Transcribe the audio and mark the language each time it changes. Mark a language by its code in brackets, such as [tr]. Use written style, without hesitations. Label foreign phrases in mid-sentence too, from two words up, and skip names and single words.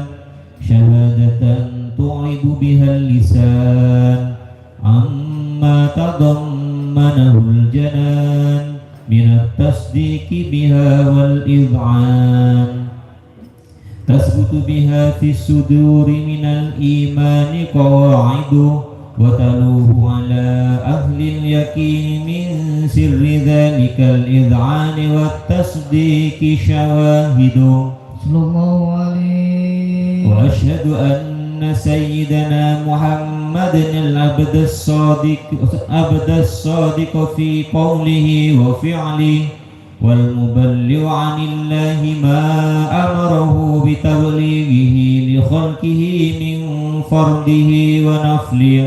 [ar] شهادة تعيب بها لسان عما تضمنه الجنان من التصديق بها والإذعان تثبت بها في الصدور من الإيمان قواعد وتلوح على أهل اليقين من سر ذلك الإذعان والتصديق شواهد صلى الله عليه وأشهد أن سيدنا محمدا العبد الصادق في قوله وفعله والمبلغ عن الله ما أمره بتبليغه لخلقه من فرده ونفله